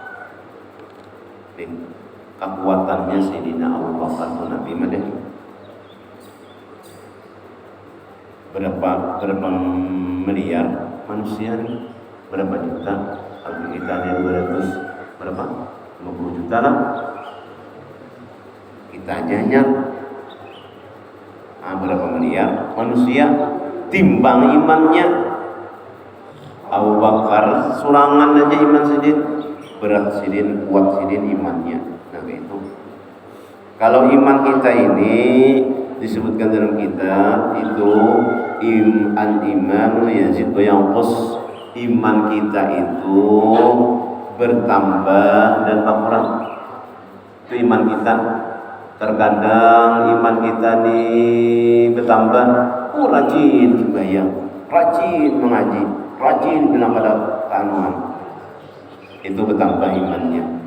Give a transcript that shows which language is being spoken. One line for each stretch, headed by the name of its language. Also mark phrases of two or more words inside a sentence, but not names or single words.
Indonesian: Kekuatannya Sayyidina Abu Bakar itu Nabi Madani berapa miliar manusia nih, berapa juta? Kalau kita ada 200 berapa? 50 juta lah.
Banjar: Kita aja berapa miliar manusia, timbang imannya Abu Bakar surangan aja iman sidin, berat sidin, kuat sidin imannya.
Indonesian: Nah itu kalau iman kita ini disebutkan dalam kitab itu
Arabic: إيمان يزيد وينقص,
Indonesian: iman kita itu bertambah dan berkurang. Itu iman kita. Terkadang iman kita nih bertambah, rajin sembahyang, rajin mengaji, rajin bilang pada tanuan, itu bertambah imannya.